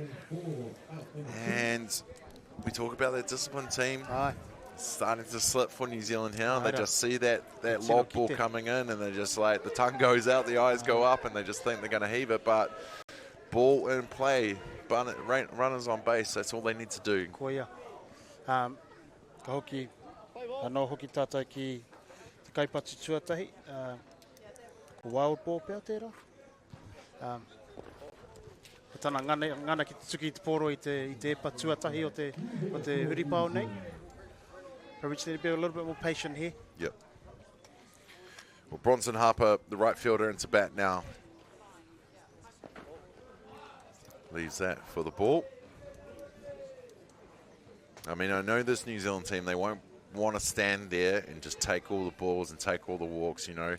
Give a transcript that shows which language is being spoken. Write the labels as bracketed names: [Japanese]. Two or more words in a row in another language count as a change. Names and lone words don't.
[English] And we talk about that disciplined team. Aye. Starting to slip for New Zealand here. And they Right. just see that lob ball kite. coming in, and they're just like, the tongue goes out, the eyes go up, and they just think they're going to heave it. But ball in play, runners on base, that's all they need to do. [Māori] Koia. Ka hoki, anō hoki tātai ki te kaipatu tuatahi. Ko [English] wild ball [Māori] pēr tērā. He tana ngana ki te tuki te poro i te epa tuatahi o te huripao nei. [English] Probably just need to be a little bit more patient here. Yep. Well, Bronson Harper, the right fielder, into bat now. Leaves that for the ball. I mean, I know this New Zealand team, they won't want to stand there and just take all the balls and take all the walks, you know.